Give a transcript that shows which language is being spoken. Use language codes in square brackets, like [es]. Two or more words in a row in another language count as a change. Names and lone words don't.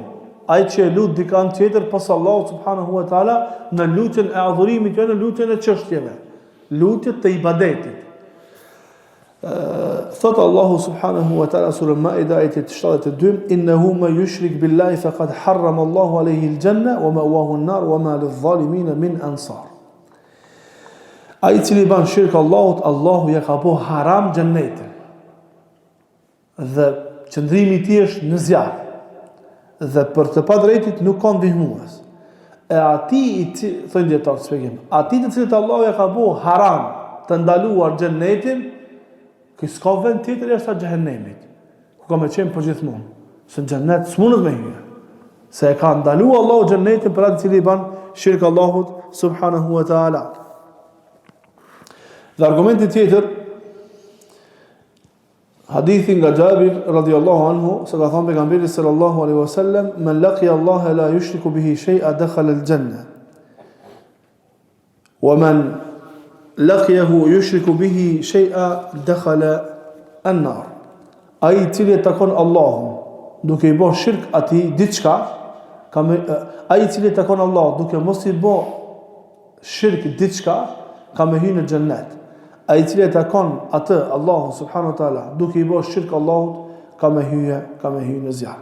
[sq] Ai që e lut dikant tjetër pas Allahut [ar] سبحانه وتعالى [sq] në lutjen e adhurimit, jo në lutjen e çështjeve, lutjet të ibadetit. [ar] Thot الله سبحانه وتعالى سورة المائدة آية 72: إنه من يشرك بالله فقد حرم الله عليه الجنة ومأواه النار وما للظالمين من أنصار." [sq] Ai cili ban shirk Allahut, Allahu ja ka bo haram xhennetin. Dhe qëndrimi i tij është në zjarr. Dhe për të padrejtit nuk ka ndihmues. E ati thonë dietar shpjegim, ati të cilët Allahu ja ka bo haram të ndaluar xhennetin, që s'ka vend tjetër jashtë xhenemit, ku ka me qenë përgjithmonë, se në xhennet s'mundet me hyrë. Se e ka ndaluar Allahu xhennetin për atë cili ban shirk Allahut [ar] سبحانه وتعالى. [sq] Dhe argumenti tjetër, hadithi nga Jabir [ar] رضي الله عنه, [sq] se ka thënë pejgamberi [ar] صلى الله عليه وسلم: "من لقي الله لا يشرك به شيئا دخل الجنة. ومن لقيه يشرك به شيئا دخل النار." [sq] Ai i cili e takon Allahun duke i bërë shirk atij diçka, ai i cili e takon Allah duke mos i bërë shirk diçka, ka me hyrë në xhennet. Ai i cili e takon atë Allahu [ar] سبحانه وتعالى [sq] duke i bërë shirk Allahut, ka me hyrë në zjarr.